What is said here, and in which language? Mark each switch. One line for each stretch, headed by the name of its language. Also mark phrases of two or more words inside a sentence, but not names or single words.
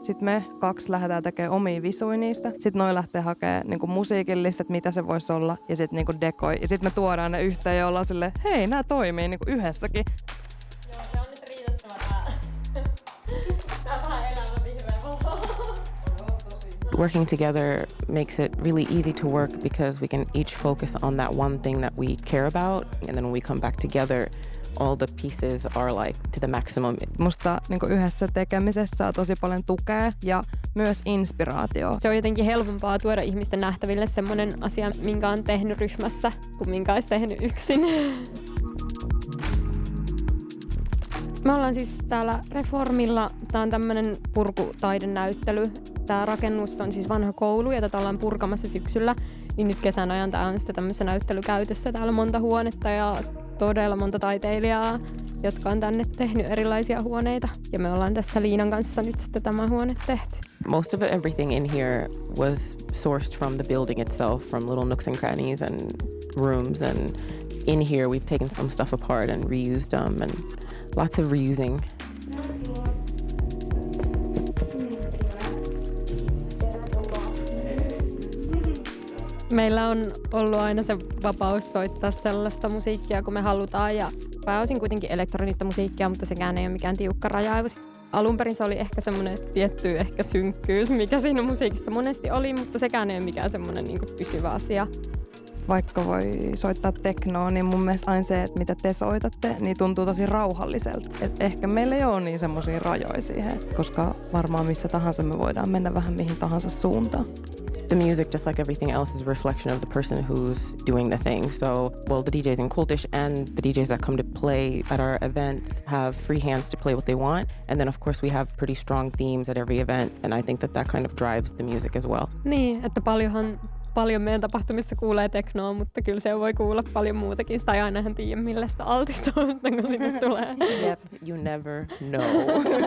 Finnish: Sitten me 2 lähdetään tekemään omia visuja niistä. Sitten noi lähtee hakemaan niinku musiikillista, että mitä se voisi olla. Ja sitten niinku dekoi. Ja sitten me tuodaan ne yhteen ja ollaan silleen, hei, nämä toimii niinku yhdessäkin. Joo, se on nyt riitettävä tää vähän elävä vihreä valo.
English: Working together makes it really easy to work because we can each focus on that one thing that we care about. And then when we come back together, all the pieces are like to the maximum.
Finnish: Musta niin yhdessä tekemisessä saa tosi paljon tukea ja myös inspiraatio. Se on jotenkin helpompaa tuoda ihmisten nähtäville semmoinen asia, minkä on tehnyt ryhmässä, kuin minkä olisi tehnyt yksin. Me ollaan siis täällä Reformilla. Tää on tämmönen purkutaidenäyttely. Tää rakennus on siis vanha koulu ja tätä ollaan purkamassa syksyllä. Niin nyt kesän ajan tää on sitten tämmöisen näyttelykäytössä. Täällä on monta huonetta ja todella monta taiteilijaa, jotka on tänne tehnyt erilaisia huoneita. Ja me ollaan tässä Liinan kanssa nyt sitten tämä huone tehty.
English: Most of everything in here was sourced from the building itself, from little nooks and crannies and rooms. And in here we've taken some stuff apart and reused them and lots of reusing.
Finnish: Meillä on ollut aina se vapaus soittaa sellaista musiikkia, kun me halutaan, ja pääosin kuitenkin elektronista musiikkia, mutta sekään ei ole mikään tiukka rajailus. Alun perin se oli ehkä semmoinen tietty ehkä synkkyys, mikä siinä musiikissa monesti oli, mutta sekään ei ole mikään semmoinen niin kuin pysyvä asia. Vaikka voi soittaa teknoa, niin mun mielestä aina se, että mitä te soitatte, niin tuntuu tosi rauhalliselta. Et ehkä meillä ei ole niin semmoisia rajoja siihen, koska varmaan missä tahansa me voidaan mennä vähän mihin tahansa suuntaan.
English: The music, just like everything else, is a reflection of the person who's doing the thing. So, well, the DJs in Kultish and the DJs that come to play at our events have free hands to play what they want. And then, of course, we have pretty strong themes at every event. And I think that kind of drives the music as well.
Finnish: Niin, että paljon meidän tapahtumissa kuulee teknoa, mutta kyllä se voi kuulla paljon muutakin. Sitä ei aina ihan tiedä, millä sitä altistuu, kun sinne tulee.
English: Yep, you never know.